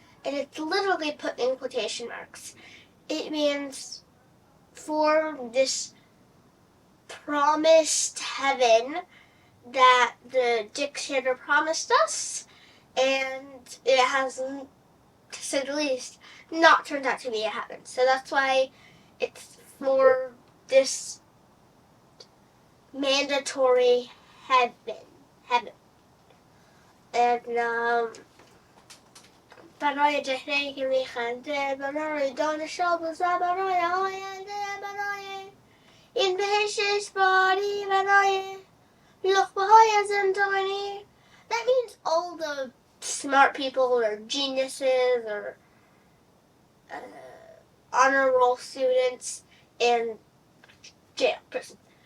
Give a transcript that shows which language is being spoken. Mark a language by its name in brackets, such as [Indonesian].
[English] And it's literally put in quotation marks. It means for this promised heaven that the dictator promised us, and it has, to say the least, not turned out to be a heaven. So that's why it's for this mandatory heaven. [Persian] And برای جهری که میخنده، برای دانش آموزا، برای آینده، برای این بهشت اجباری، برای لقمه های زندگانی. [English] That means all the smart people or geniuses or honor roll students in jail, prison.